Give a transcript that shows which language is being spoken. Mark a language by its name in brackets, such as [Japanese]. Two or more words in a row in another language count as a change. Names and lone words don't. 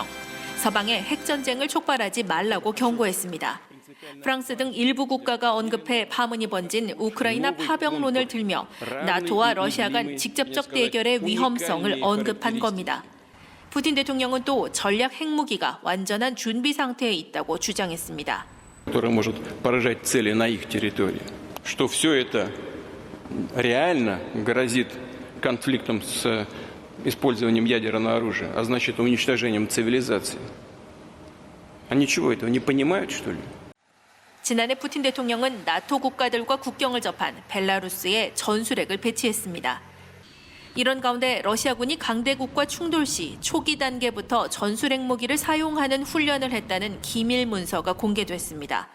[Korean] 서방에 핵전쟁을 촉발하지 말라고 경고했습니다. 프랑스 등 일부 국가가 언급해 파문이 번진 우크라이나 파병론을 들며 나토와 러시아 간 직접적 대결의 위험성을 언급한 겁니다. 푸틴 대통령은 또 전략 핵무기가 완전한 준비 상태에 있다고 주장했습니다. [Russian] который может поражать цели на их территории. Что все это реально грозит конфликтом с использованием ядерного оружия, а значит уничтожением цивилизации. Они чего, этого не понимают, что ли? [Korean] 지난해 푸틴 대통령은 나토 국가들과 국경을 접한 벨라루스에 전술핵을 배치했습니다. 이런 가운데 러시아군이 강대국과 충돌 시 초기 단계부터 전술핵 무기를 사용하는 훈련을 했다는 기밀 문서가 공개됐습니다.